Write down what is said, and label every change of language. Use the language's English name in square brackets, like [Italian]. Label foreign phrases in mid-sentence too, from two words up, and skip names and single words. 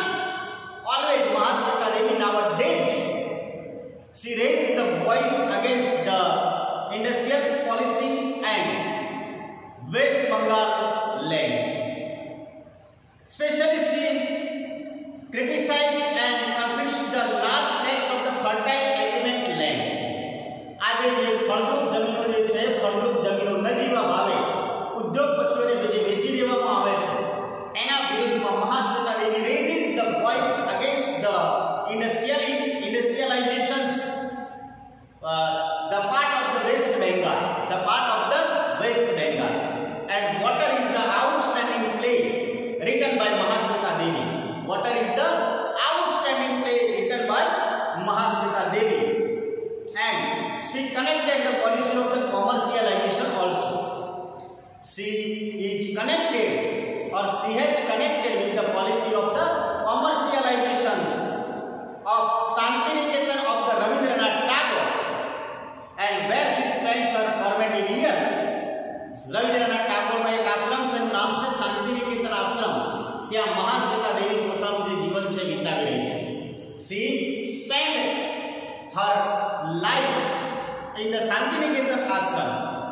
[English] Always Mahasweta Devi nowadays she raised the voice against the industrial policy and West Bengal lands. Especially she criticized and confiscated the large tracts of the fertile agricultural land. [Gujarati] આજે જે ફળદ્રુપ જમીનો જે છે, ફળદ્રુપ જમીનો નજીવા ભાવે ઉદ્યોગપતિઓને જે વેચી દેવામાં આવે છે, એના વિરુદ્ધમાં મહાશ્વેતા દેવી [English] raises the voice against the industrializations, the part of the West Bengal, the part of the West Bengal. And water is the outstanding play written by Mahasweta Devi. Water is the outstanding play written by Mahasweta Devi. And she connected the policy of the commercialization also. She is connected, or she has connected with the policy of the commercializations of Shantiniketan of the Rabindranath Tagore, and where she spends her formative years. [Gujarati] રવિન્દ્રનાથ ટાગોરનો એક આશ્રમ છે, નામ છે શાંતિનિકેતન આશ્રમ. ત્યાં મહાશ્વેતા દેવી પોતાનું જે જીવન છે વિતાવી રહી છે. [English] She spent her life in the Shantiniketan ashram.